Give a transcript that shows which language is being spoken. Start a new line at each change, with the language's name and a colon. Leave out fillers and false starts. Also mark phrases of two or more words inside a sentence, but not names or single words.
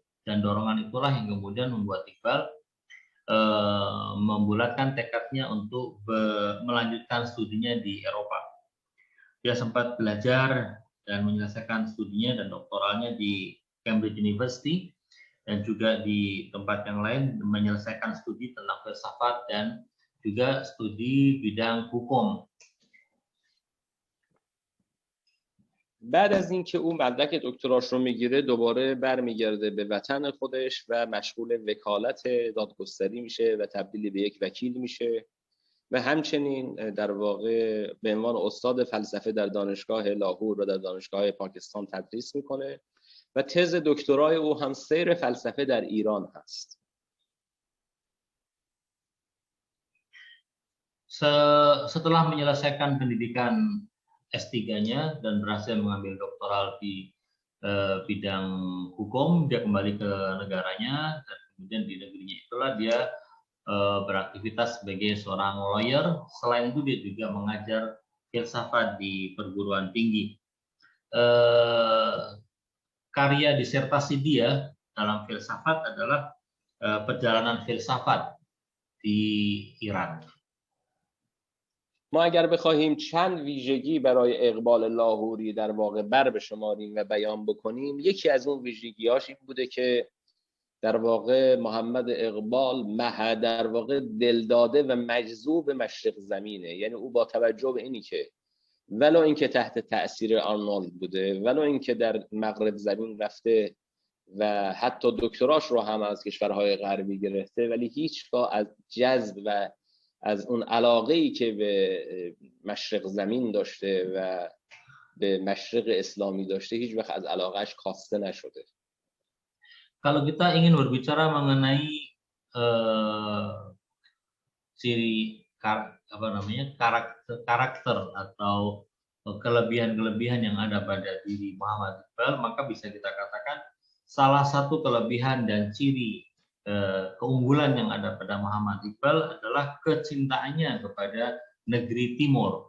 Indonesian: Dan dorongan itulah yang kemudian membuat Iqbal membulatkan tekadnya untuk melanjutkan studinya di Eropa. Dia sempat belajar dan menyelesaikan studinya dan doktoralnya di Cambridge University dan juga di tempat yang lain menyelesaikan studi tentang filsafat dan juga studi bidang hukum.
Persian: بعد از اینکه اون مدرک دکتراش رو میگیره دوباره برمیگرده به وطن خودش و مشغول وکالت دادگستری میشه و تبدیل به یک وکیل میشه و همچنین در واقع به عنوان استاد فلسفه در دانشگاه لاهور و در دانشگاه پاکستان تدریس میکنه و تز دکترای او هم سیر فلسفه در ایران هست.
Indonesian: Setelah menyelesaikan pendidikan S3-nya dan berhasil mengambil doktoral di bidang hukum, dia kembali ke negaranya dan kemudian di negerinya itulah dia beraktivitas sebagai seorang lawyer. Selain itu dia juga mengajar filsafat di perguruan tinggi. Karya disertasi dia dalam filsafat adalah perjalanan filsafat di Iran.
Persian: ما اگر بخواهیم چند ویژگی برای اقبال لاهوری در واقع بر بشماریم و بیان بکنیم، یکی از اون ویژگی‌هاش این بوده که در واقع محمد اقبال در واقع دلداده و مجذوب مشرق زمینه. یعنی او با توجه به اینی که ولو اینکه تحت تأثیر آرنولد بوده، ولو اینکه در مغرب زمین رفته و حتی دکتراش رو هم از کشورهای غربی گرفته، ولی هیچگاه از جذب و از اون علاقه‌ای که به مشرق زمین داشته و به مشرق اسلامی داشته هیچ وقت از علاقهش کاسته نشده.
Indonesian: Kalau kita ingin berbicara mengenai ciri karakter atau kelebihan-kelebihan yang ada pada diri Muhammad Iqbal, maka bisa kita katakan salah satu kelebihan dan ciri keunggulan yang ada pada Muhammad Iqbal adalah kecintaannya kepada negeri Timur.